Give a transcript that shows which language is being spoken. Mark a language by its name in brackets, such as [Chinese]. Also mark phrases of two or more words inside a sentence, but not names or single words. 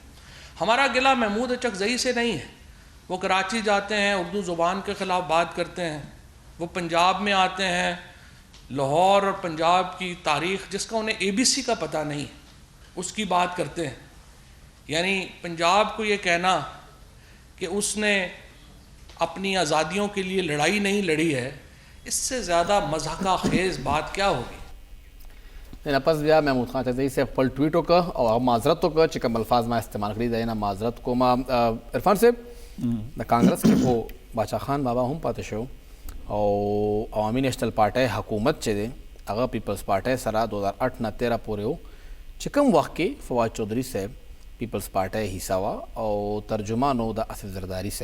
[Urdu] ہمارا گلہ محمود اچکزئی سے نہیں ہے، وہ کراچی جاتے ہیں، اردو زبان کے خلاف بات کرتے ہیں، وہ پنجاب میں آتے ہیں، لاہور اور پنجاب کی تاریخ جس کا انہیں ABC کا پتا نہیں ہے اس کی بات کرتے ہیں. یعنی پنجاب کو یہ کہنا کہ اس نے اپنی آزادیوں کے لیے لڑائی نہیں لڑی ہے، اس سے زیادہ مضحکہ خیز بات کیا ہوگی. [Pashto] نه پس بیا محمود خان اچکزی صاحب خپل ټویټ وکړه او هغه معذرت وکړه چې کوم الفاظ ما استعمال کړي دی، نه معذرت کوم. عرفان صاحب د کانګرس کې خو باچا خان بابا هم پاتې شو او عوامي نیشنل پارټۍ حکومت چې دی هغه پیپلز پارټۍ سره 2008 نه 13 پورې و چې کوم وخت کې فواد چودھری صاحب پیپلز پارټۍ حصہ وه او ترجمان و د آصف زرداري صاحب.